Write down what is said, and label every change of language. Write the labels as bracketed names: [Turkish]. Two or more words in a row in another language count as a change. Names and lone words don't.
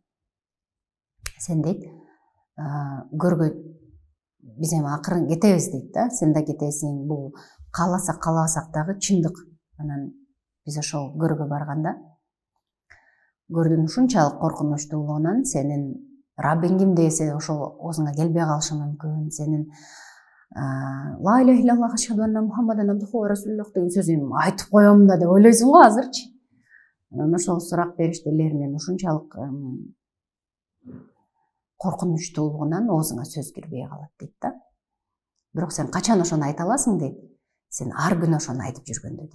[Kyrgyz] Сен дейт, көргө биз эми акырын кетебиз дейт да. Сен да кетесиң. Бул кааласак каалабасак дагы чындык. Анан биз ошол көргө барганда көрдүн ушунчалык коркунучтуулугунан сенин Раббиң ким десе ошол оозуңа келбей калышы мүмкүн. Сенин [Arabic] لا إله إلا الله أشهد أن محمدا عبده ورسوله [Kyrgyz] деген сөзүм айтып коем да деп ойлойсуң го азырчы. Анан ошол сурак бериштелеринен ушунчалык коркунучтуулугунан оозуңа сөз кирбей калат дейт да. Бирок сен качан ошону айта аласың дейт. Сен ар күнү ошону айтып жүргөндө дейт.